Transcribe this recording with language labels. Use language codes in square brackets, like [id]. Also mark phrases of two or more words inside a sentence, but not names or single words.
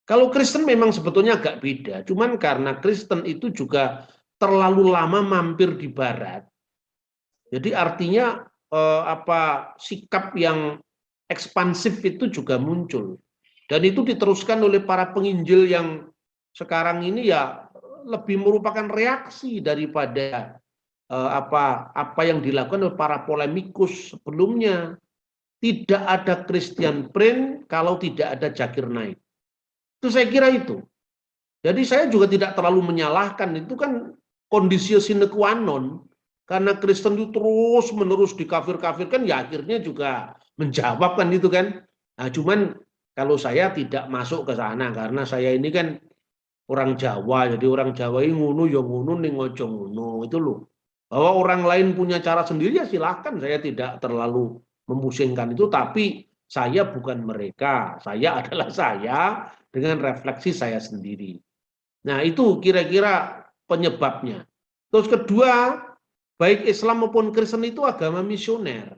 [id] Kalau Kristen memang sebetulnya agak beda, cuman karena Kristen itu juga terlalu lama mampir di Barat, jadi artinya sikap yang ekspansif itu juga muncul, dan itu diteruskan oleh para penginjil yang sekarang ini ya lebih merupakan reaksi daripada apa yang dilakukan oleh para polemikus sebelumnya. Tidak ada Christian Prince kalau tidak ada Zakir Naik. Itu saya kira itu. Jadi saya juga tidak terlalu menyalahkan, itu kan kondisi [la] sine qua non, [id] karena Kristen itu terus menerus dikafir-kafirkan, ya akhirnya juga menjawab kan itu kan. Nah, cuman kalau saya tidak masuk ke sana karena saya ini kan orang Jawa, jadi orang Jawa ini [jv] ngunu ya ngunu ning ojo ngunu [id] itu loh. Bahwa orang lain punya cara sendiri ya silahkan, saya tidak terlalu memusingkan itu, tapi saya bukan mereka, saya adalah saya dengan refleksi saya sendiri. Nah, itu kira-kira penyebabnya. Terus kedua, baik Islam maupun Kristen itu agama misioner.